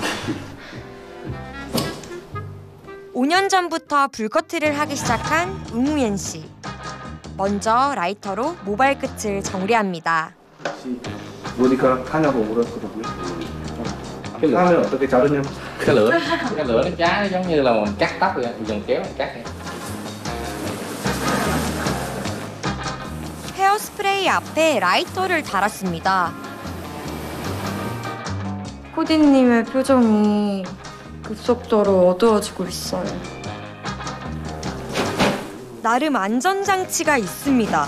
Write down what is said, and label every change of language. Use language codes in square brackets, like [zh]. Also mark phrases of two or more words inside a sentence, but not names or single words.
[ko] 5년 전부터 불커트를 하기 시작한 응우옌 씨. 먼저 라이터로 모발 끝을 정리합니다. 머리카락 하냐고 물었거든요. 하면 어떻게 자르냐고. [vi] Cái lửa nó cháy giống như là mình cắt tóc vậy, mình dùng kéo mình cắt vậy. [ko] 헤어스프레이 앞에 라이터를 달았습니다. 코디님의 표정이 급속도로 어두워지고 있어요. 나름 안전장치가 있습니다.